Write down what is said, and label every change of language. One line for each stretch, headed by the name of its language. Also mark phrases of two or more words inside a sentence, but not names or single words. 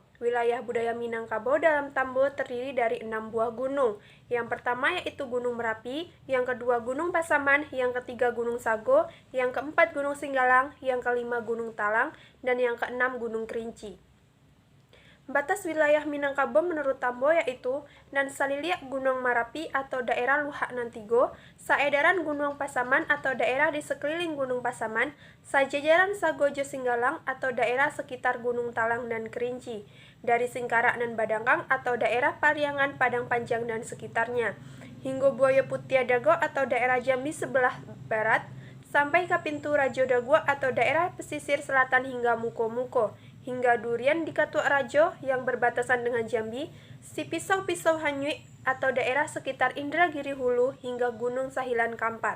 Indonesian: Wilayah budaya Minangkabau dalam Tambo terdiri dari 6 buah gunung. Yang pertama yaitu Gunung Merapi, yang kedua Gunung Pasaman, yang ketiga Gunung Sago, yang keempat Gunung Singgalang, yang kelima Gunung Talang, dan yang keenam Gunung Kerinci. Batas wilayah Minangkabau menurut Tambo yaitu Nan Saliliak Gunung Marapi atau daerah Luhak Nantigo, Saedaran Gunung Pasaman atau daerah di sekeliling Gunung Pasaman, Sajajaran Sagojo Singgalang atau daerah sekitar Gunung Talang dan Kerinci, dari Singkarak dan Badangkang atau daerah Pariangan Padang Panjang dan sekitarnya, hingga Buaya Putih Dago atau daerah Jambi sebelah barat, sampai ke Pintu Rajo Dago atau daerah pesisir selatan hingga Muko-Muko, hingga Durian di Katua Rajo yang berbatasan dengan Jambi, si Pisau-Pisau Hanyuik atau daerah sekitar Indragiri Hulu hingga Gunung Sahilan Kampar.